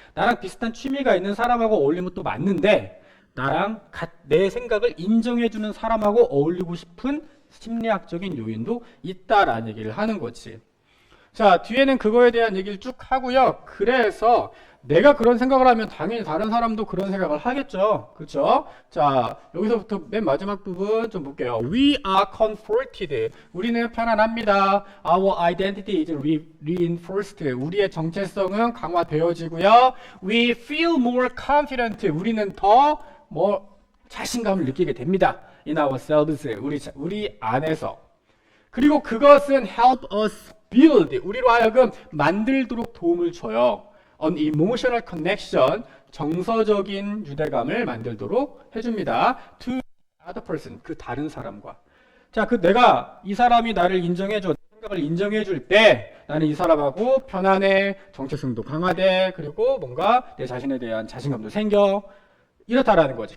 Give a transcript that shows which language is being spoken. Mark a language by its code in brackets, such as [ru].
[ko] 나랑 비슷한 취미가 있는 사람하고 어울리면 또 맞는데 나랑 내 생각을 인정해주는 사람하고 어울리고 싶은 심리학적인 요인도 있다라는 얘기를 하는 거지. 자, 뒤에는 그거에 대한 얘기를 쭉 하고요. 그래서 내가 그런 생각을 하면 당연히 다른 사람도 그런 생각을 하겠죠. 그렇죠? 자, 여기서부터 맨 마지막 부분 좀 볼게요. [en] We are comforted. [ko] 우리는 편안합니다. [en] Our identity is reinforced. [ko] 우리의 정체성은 강화되어지고요. [en] We feel more confident. [ko] 우리는 더 자신감을 느끼게 됩니다. [en] In ourselves. [ko] 우리 안에서. 그리고 그것은 [en] help us build. [ko] 우리로 하여금 만들도록 도움을 줘요. [en] An emotional connection, [ko] 정서적인 유대감을 만들도록 해줍니다. [en] To other person, [ko] 그 다른 사람과. 자, 내가 이 사람이 나를 인정해줘, 생각을 인정해줄 때 나는 이 사람하고 편안해, 정체성도 강화돼, 그리고 뭔가 내 자신에 대한 자신감도 생겨. 이렇다라는 거지.